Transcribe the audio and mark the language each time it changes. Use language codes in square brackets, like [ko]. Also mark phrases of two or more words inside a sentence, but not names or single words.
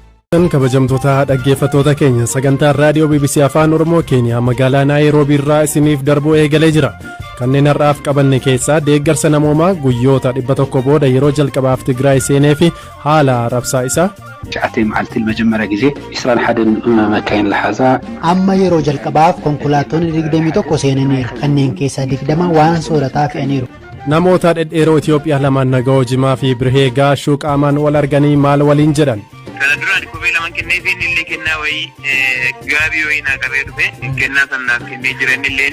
[om] kabajamtoota dhaggeeffattoota keenya sagantaa raadiyoo BBC Afaan Oromoo Keeniyaa magaalaa Naayiroobii irraa isiniif darbuu eegalee jira. Kanneen har'aaf qabanne keessaa deeggarsa namoomaa guyyoota 100 booda yeroo jalqabaaf Tigraay seenee fi haala rabsaa isaa [ti] ጫዓተይ መዓልቲ መጀመሪያ ጊዜ 21 መካይን ለሐዛ [om] amma yeroo jalqabaaf konkolaattonni 21 seenaniiru kanneen keessaa 20 waan soorataa fe'aniiru. namoota dhedheeroo Itoophiyaa lamaan nagahoo Jimaa fi Birhee Gaashuu qaamaan wal arganii maal waliin jedhan. kana duraan kophee lama kennee fi illee kennaa wayii gaabii wayii naa qabee dhufe kennaa sannaaf kennee jiran illeeni.